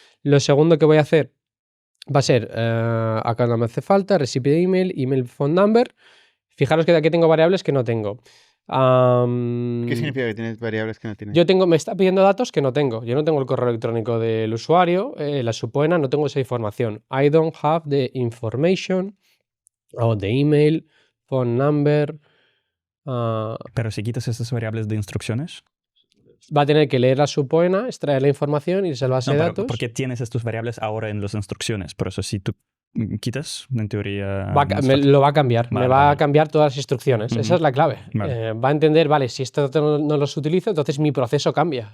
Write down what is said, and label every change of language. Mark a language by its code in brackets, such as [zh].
[es] Lo segundo que voy a hacer va a ser, acá no me hace falta, [en] recipient email phone number. [es] Fijaros que de aquí tengo variables que no tengo. ¿Qué significa que tienes variables que no tienes? Me está pidiendo datos que no tengo. Yo no tengo el correo electrónico del usuario, la subpoena, no tengo esa información. [en] I don't have the information o the email, phone number. [es] Pero si quitas estas variables de instrucciones, va a tener que leer la subpoena, extraer la información, irse a la base de datos. Porque tienes estas variables ahora en las instrucciones. Por eso, si tú quitas, en teoría. Lo va a cambiar. Vale, me va a vale. cambiar todas las instrucciones. Esa es la clave. Vale. Va a entender, vale, si esto no los utilizo, entonces mi proceso cambia.